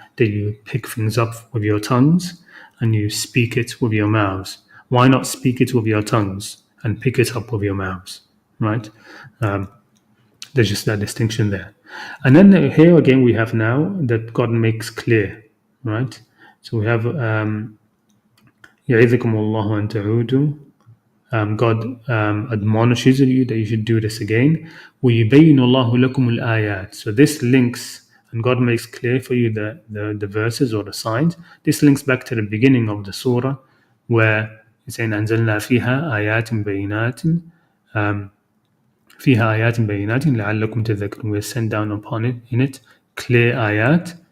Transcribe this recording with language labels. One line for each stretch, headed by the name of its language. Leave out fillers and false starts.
English: That you pick things up with your tongues and you speak it with your mouths. Why not speak it with your tongues and pick it up with your mouths, right? There's just that distinction there. And then here again we have now that God makes clear, right? So we have
Arabic: يَعِذُكُمُ اللَّهُ أَن تَعُودُوا.
English: God admonishes you that you should do this again.
Arabic: وَيُبَيِّنُ اللَّهُ لَكُمُ الْآيَاتِ.
English: So this links, and God makes clear for you the verses or the signs. This links back to the beginning of the surah, where it's saying
Arabic: أَنزَلْنَا فِيهَا آيَاتٍ بَيِّنَاتٍ فِيهَا آيَاتٍ بَيِّنَاتٍ لَعَلَّكُمْ تَذَكَّرُونَ.
English: We send down upon it, in it, clear ayat,